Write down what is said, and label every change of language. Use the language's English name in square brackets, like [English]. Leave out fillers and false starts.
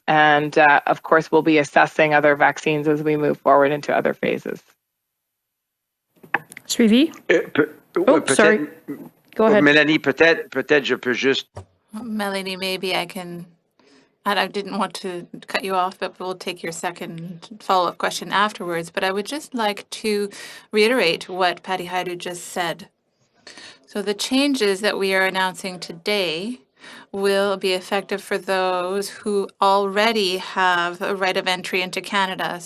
[English] And of course, we'll be assessing other vaccines as we move forward into other phases. Suivi? Sorry. Go ahead. [French] Mélanie, peut-être je peux juste... [English] Melanie, maybe I can... I didn't want to cut you off, but we'll take your second follow-up question afterwards. But I would just like to reiterate what Patty Haidu just said. So the changes that we are announcing today will be effective for those who already have a right of entry into Canada.